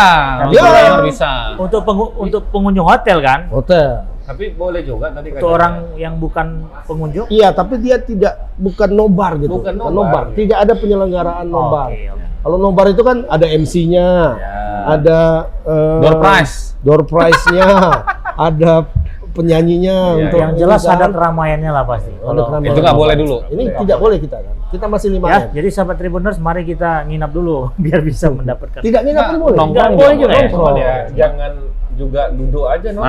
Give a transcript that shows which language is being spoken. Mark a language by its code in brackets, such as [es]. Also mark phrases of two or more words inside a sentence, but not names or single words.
[id] Nonton Ya. di kamar bisa. untuk pengunjung hotel kan? Hotel. Tapi boleh juga tadi Untuk orang yang bukan pengunjung. Iya, tapi dia bukan nobar gitu. Bukan nobar. Tidak ada penyelenggaraan nobar. Oke, oke. Kalau nobar itu kan ada MC-nya, ada [en] Door prize. door prize- [id] nya, ada penyanyinya untuk Yang jelas ini kan. ada keramaiannya lah pasti. Ada keramaian. Itu nggak boleh dulu. Ini tidak boleh kita kan. Kita masih 5 Ya, jadi sahabat Tribuners, mari kita nginap dulu biar bisa mendapatkan. Tidak nginap pun boleh. Nongkrong Nggak boleh juga ya? Cuman ya jangan juga duduk aja nonton.